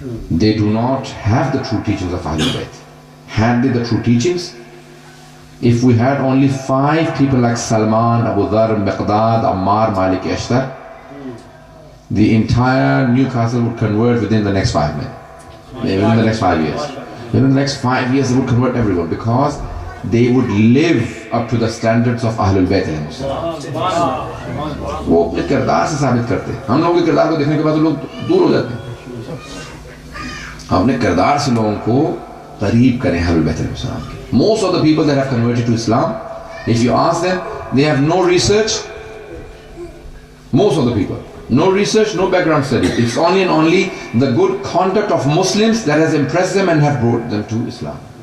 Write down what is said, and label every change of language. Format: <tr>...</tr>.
<en>They do not have the true teachings of Ahlul Bayt. Had they the true teachings, if we had only 5 people like Salman, Abu Dhar, Miqdad, Ammar, Malik, Ashtar, the entire Newcastle would convert within the next 5 minutes, within the next 5 years. Within the next 5 years, they would convert everyone because they would live up to the standards of Ahlul Bayt alayhi salam.</en> <ur>وہ اپنے کردار سے ثابت کرتے ہیں. ہم لوگوں کے کردار کو دیکھنے کے بعد لوگ دور ہو جاتے ہیں. ہم اپنے کردار سے لوگوں کو قریب کریں اہل بیت علیہ السلام کے.</ur> <en>Most of the people that have converted to Islam, if you ask them, they have no research. Most of the people, no research, no background study. It's only and only the good conduct of Muslims that has impressed them and have brought them to Islam.</en>